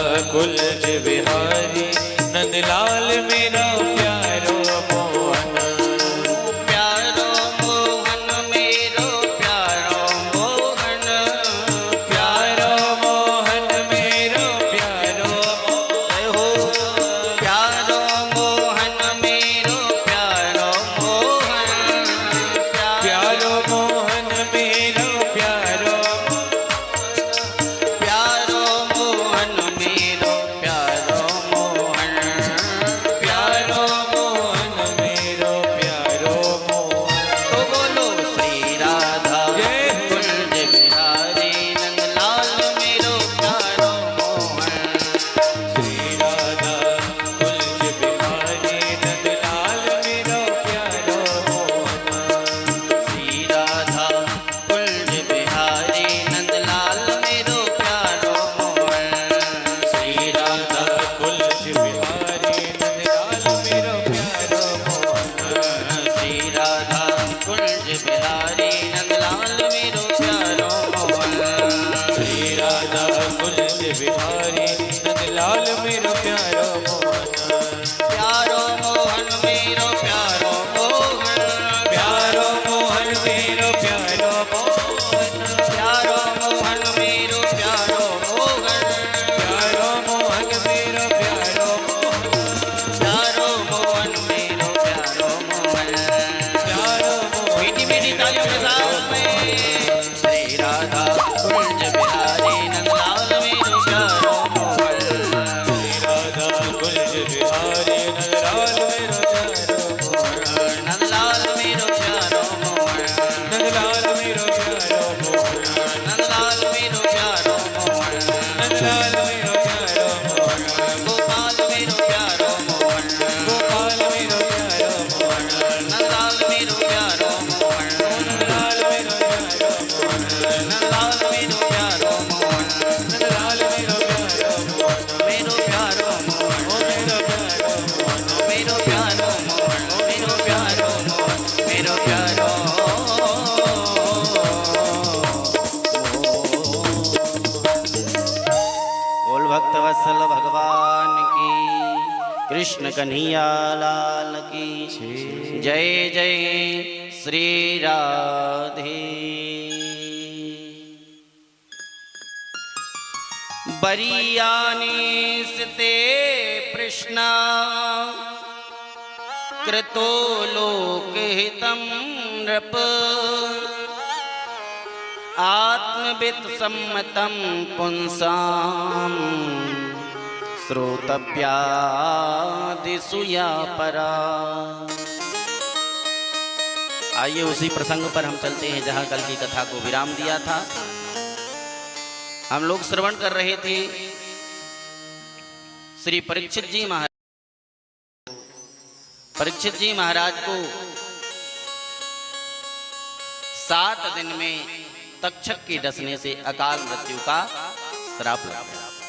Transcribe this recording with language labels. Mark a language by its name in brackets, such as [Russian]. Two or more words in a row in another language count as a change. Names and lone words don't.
[Hindi] कुलज बिहारी नंदलाल मेरा प्यारो मोहन। प्यारो मोहन मेरो प्यारो मोहन, प्यारो मोहन मेरो प्यारो जय हो। प्यारो मोहन मेरो प्यारो मोहन, प्यारो मोहन मेरो प्यारो प्यारो मोहन मेरो प्यारो मोहन, प्यारो मोहन मेरो प्यारो मोहन। तो बोलो श्री राधा जय हो। कुंज बिहारी नंदलाल मेरो प्यारो मोहन। श्री राधा कुंज बिहारी नंदलाल मेरो प्यारो मोहन। श्री राधा कुंज बिहारी नंदलाल मेरो प्यारो मोहन। श्री राधा कुंज बिहारी नंदलाल मेरो प्यारो मोहन। श्री राधा कुंज बिहारी नंदलाल मेरो प्यारो मोहन। श्री राधा कुंज बिहारी नंदलाल मेरो प्यारो मोहन। प्यारो मोहन मेरो प्यारो मोहन, प्यारो मोहन मेरो प्यारो मोहन। प्यारो मोहन मेरो प्यारो मोहन, प्यारो मोहन मेरो प्यारो मोहन। प्यारो मोहन मेरो प्यारो मोहन। प्यारो मोहन मीठी मीठी तालियों के साथ में श्री राधा कुंज बिहारी नंदलाल मेरो प्यारो मोहन। श्री राधा कुंज बिहारी नंदलाल मेरो प्यारो मोहन। नंदलाल मेरो प्यारो मोहन, नंदलाल मेरो प्यारो मोहन। नंदलाल मेरो प्यारो मोहन, नंदलाल मेरो प्यारो मोहन। गोपाल मेरो प्यारो मोहन, गोपाल मेरो प्यारो मोहन। नंदलाल मेरो प्यारो मोहन, नंदलाल मेरो प्यारो मोहन। नंदलाल मेरो प्यारो मोहन, नंदलाल मेरो प्यारो मोहन। मेरो प्यारो मोहन, ओ मेरो प्यारो मोहन। मेरो प्यारो मोहन, मेरो प्यारो मोहन, मेरो प्यारो बोल भक्त वत्सल भगवान की, कृष्ण कन्हैया लाल की जय जय श्री राधे। [Sanskrit] बरियाने स्ते प्रश्ना कृतो लोकहितं नृप, आत्मवित् सम्मतं पुंसां श्रोतव्यादिषु या परा। [Hindi] आइए उसी प्रसंग पर हम चलते हैं जहाँ कल की कथा को विराम दिया था। हम लोग श्रवण कर रहे थे श्री परीक्षित जी महाराज को 7 दिन में तक्षक के डसने से अकाल मृत्यु का श्राप लग गया।